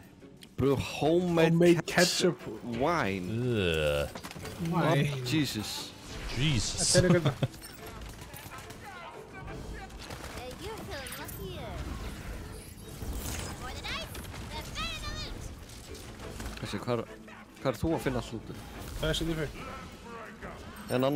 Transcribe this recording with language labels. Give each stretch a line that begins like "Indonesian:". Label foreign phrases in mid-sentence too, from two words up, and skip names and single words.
English: Brew homemade ketchup wine. Ugh. Why? Oh, Jesus. Jesus. You're feeling luckier. For the dice, the better the loot.
Icelandic: Þessi, hvað er þú að finna allt lútið? Þessi þið fyrir. En Anna?